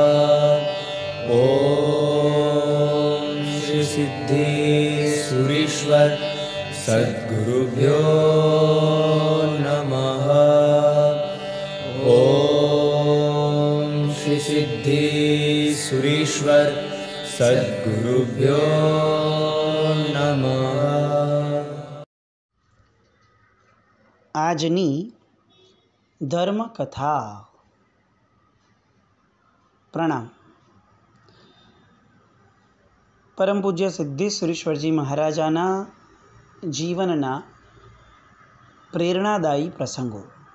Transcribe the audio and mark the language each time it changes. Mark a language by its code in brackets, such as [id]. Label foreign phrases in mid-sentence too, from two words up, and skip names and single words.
[sa] ओम श्री सिद्धेश्वरीश्वर सद्गुरुभ्यो नमः। ओम श्री सिद्धेश्वरीश्वर सद्गुरुभ्यो नमः। [gu] આજની ધર્મકથા। પ્રણામ। પરમ પૂજ્ય સિદ્ધેશ્વરીશ્વરજી મહારાજાના જીવનના પ્રેરણાદાયી પ્રસંગો।